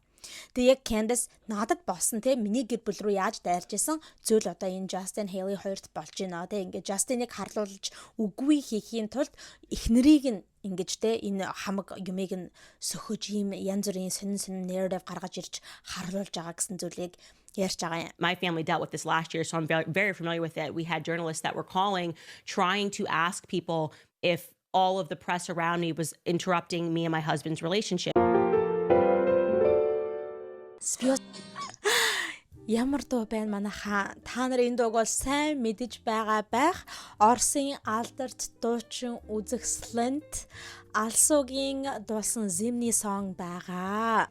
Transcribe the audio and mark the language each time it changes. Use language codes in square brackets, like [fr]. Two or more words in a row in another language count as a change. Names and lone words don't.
[mn] Тэгээ яг Candace надад болсон те миний гэр бүл рүү яаж дайрж исэн зүйл одоо энэ Justin Hailey хоёрт болж байна те ингээд Justin-ыг харуулж үгүй хийхийн тулд эхнэрийг нь ингэж те энэ хамаг юмыг нь сөхөж ийм янз бүрийн сонин narrative гаргаж ирж харуулж байгаа гэсэн зүйлийг ярьж байгаа юм. [en] My family dealt with this last year, so I'm very familiar with it. We had journalists that were calling, trying to ask people if all of the press around me was interrupting me and my husband's relationship. [mn] Ямар дуу байна манайхаа та нар энэ дууг бол сайн мэдэж байгаа байх. Орсын алдарт дуучин үзэсгэлэнт Алсуугийн дуулсан Zimny song байгаа.